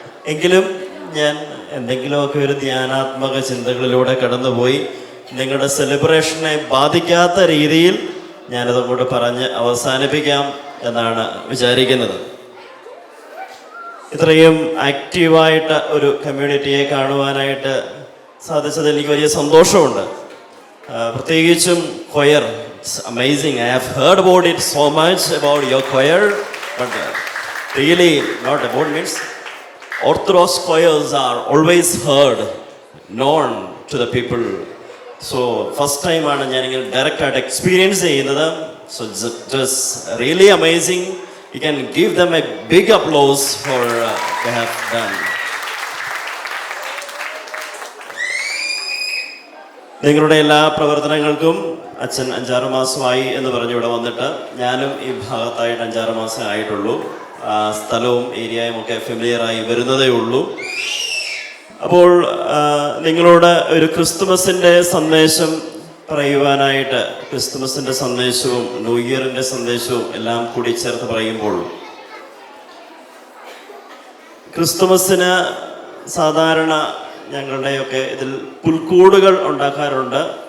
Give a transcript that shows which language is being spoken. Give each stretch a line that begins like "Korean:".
Malayalam: എങ്കിലും ഞാൻ എന്തെങ്കിലുമൊക്കെ ഒരു ധ്യാനാത്മക ചിന്തകളിലൂടെ കടന്നുപോയി നിങ്ങളുടെ സെലിബ്രേഷനെ ബാധിക്കാത്ത രീതിയിൽ ഞാനതങ്ങോട്ട് പറഞ്ഞ് അവസാനിപ്പിക്കാം എന്നാണ് വിചാരിക്കുന്നത്. ഇത്രയും ആക്റ്റീവായിട്ട് ഒരു കമ്മ്യൂണിറ്റിയെ കാണുവാനായിട്ട് സാധിച്ചതിൽ എനിക്ക് വലിയ സന്തോഷമുണ്ട്. പ്രത്യേകിച്ചും
English: choir, it's amazing. I have heard about it so much about your choir, but really not about means Orthodox choirs are always heard, known to the people. So first time
Malayalam: ആണ് ഞാൻ ഇങ്ങനെ ഡയറക്റ്റ് ആയിട്ട് experience ചെയ്യുന്നത്.
English: So it was really amazing. You can give them a big applause for they have done.
Malayalam: നിങ്ങളുടെ എല്ലാ പ്രവർത്തനങ്ങൾക്കും അച്ഛൻ 5-6 മാസമായി എന്ന് പറഞ്ഞു ഇവിടെ വന്നിട്ട്. ഞാനും ഈ ഭാഗത്തായിട്ട് 5-6 മാസമേ ആയിട്ടുള്ളൂ. സ്ഥലവും ഏരിയയും ഒക്കെ ഫെമിലിയറായി വരുന്നതേ ഉള്ളൂ. അപ്പോൾ നിങ്ങളോട് ഒരു ക്രിസ്തുമസിൻ്റെ സന്ദേശം പറയുവാനായിട്ട്, ക്രിസ്തുമസിൻ്റെ സന്ദേശവും ന്യൂ ഇയറിൻ്റെ സന്ദേശവും എല്ലാം കൂടി ചേർത്ത് പറയുമ്പോൾ, ക്രിസ്തുമസിന് സാധാരണ ഞങ്ങളുടെയൊക്കെ ഇതിൽ പുൽക്കൂടുകൾ ഉണ്ടാക്കാറുണ്ട്.